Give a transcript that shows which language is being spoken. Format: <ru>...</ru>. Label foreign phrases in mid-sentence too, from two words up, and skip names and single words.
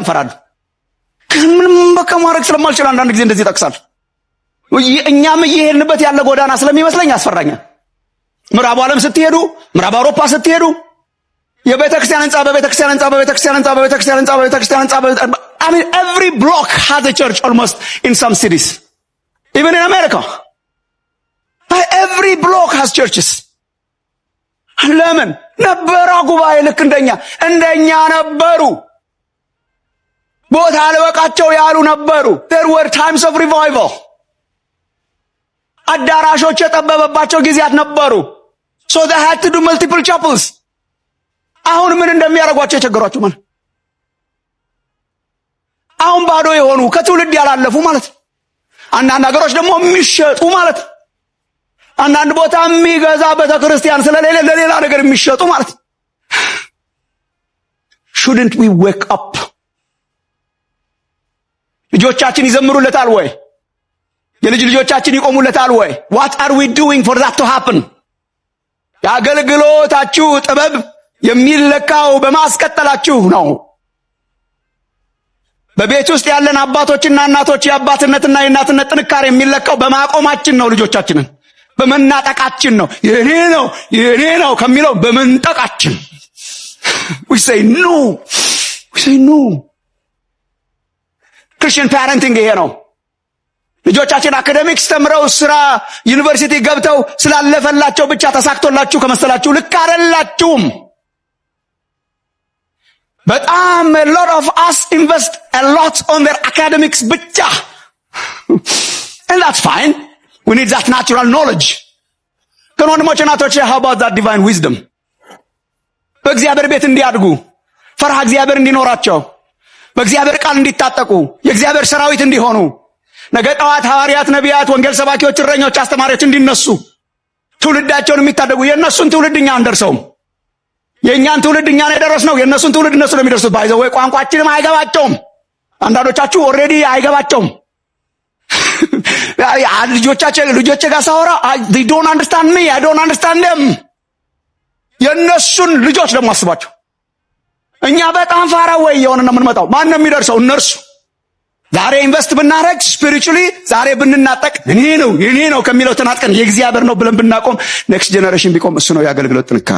<am>እፈራለሁ። ግን ምንም በቃ ማድረግ ስለማልችል አንዳንድ ጊዜ እንደዚህ ይጠቅሳል። እኛም እየሄድንበት ያለ ጎዳና ስለሚመስለኝ ያስፈራኛል። ምዕራቡ ዓለም ስትሄዱ፣ ምዕራብ አውሮፓ ስትሄዱ የቤተክርስቲያን ህንጻ በቤተክርስቲያን ህንጻ በቤተክርስቲያን ህንጻ በቤተክርስቲያን ህንጻ በቤተክርስቲያን ህንጻ</am> <en>I mean every block has a church almost in some cities, even in America. Every block has churches.</en> <am>ለምን ነበረ ጉባኤ ልክ እንደኛ ነበሩ። ቦታ አልበቃቸው ያሉ ነበሩ።</am> <en>There were times of revival.</en> <am>አዳራሾች የጠበበባቸው ጊዜያት ነበሩ።</am> <en>So they had to do multiple chapels.</en> <am>አሁን ምን እንደሚያደርጓቸው የቸገሯቸው ማለት አሁን ባዶ የሆኑ ከትውልድ ያላለፉ ማለት አንዳንድ ሀገሮች ደግሞ የሚሸጡ ማለት አንዳንድ ቦታ የሚገዛ ቤተክርስቲያን ስለሌለ ለሌላ ነገር የሚሸጡ ማለት</am> <en>shouldn't we wake up?</en> <am>ልጆቻችን ይዘምሩለታል ወይ? የልጅ ልጆቻችን ይቆሙለታል ወይ?</am> <en>What are we doing for that to happen?</en> <am>የአገልግሎታችሁ ጥበብ የሚለካው በማስቀጠላችሁ ነው። በቤት ውስጥ ያለን አባቶችና እናቶች የአባትነትና የእናትነት ጥንካሬ የሚለካው በማቆማችን ነው። ልጆቻችንን በመናጠቃችን ነው። የኔ ነው ከሚለው በመንጠቃችን</am> <en>we say no. Christian parenting</en> <am>ይሄ ነው። ልጆቻችን አካዴሚክስ ተምረው ስራ ዩኒቨርሲቲ ገብተው ስላለፈላቸው ብቻ ተሳክቶላችሁ ከመሰላችሁ ልክ አይደላችሁም። በጣም</am> <en>a lot of us invest a lot on their academics</en> <am>ብቻ</am> <en>and that's fine. We need that natural knowledge.</en> <am>ግን ወንድሞች እናቶች,</am> <en>how about that divine wisdom?</en> <am>በእግዚአብሔር ቤት እንዲያድጉ ፈርሃ እግዚአብሔር እንዲኖራቸው በእግዚአብሔር ቃል እንዲታጠቁ የእግዚአብሔር ሰራዊት እንዲሆኑ ነገ ጠዋት ሐዋርያት፣ ነቢያት፣ ወንጌል ሰባኪዎች፣ እረኞች፣ አስተማሪዎች እንዲነሱ ትውልዳቸውን የሚታደጉ የእነሱን ትውልድ እኛ አንደርሰውም። የእኛን ትውልድ እኛ ነው የደረስነው። የእነሱን ትውልድ እነሱ ነው የሚደርሱት። ባይዘው ወይ ቋንቋችንም አይገባቸውም። አንዳንዶቻችሁ ኦልሬዲ አይገባቸውም። ልጆቼ ጋር ሳወራ</am> <en>they don't understand me, I don't understand them.</en> <am>የእነሱን ልጆች ደግሞ አስባቸው። እኛ በጣም ፋራ ወይ የሆነ ነው የምንመጣው። ማን ነው የሚደርሰው? እነርሱ። ዛሬ ኢንቨስት ብናረግ ስፒሪቹሊ ዛሬ ብንናጠቅ እኔ ነው ከሚለው ተናጥቀን የእግዚአብሔር ነው ብለን ብናቆም</am> <en>next generation</en> <am>ቢቆም እሱ ነው የአገልግሎት ጥንካሬ።</am>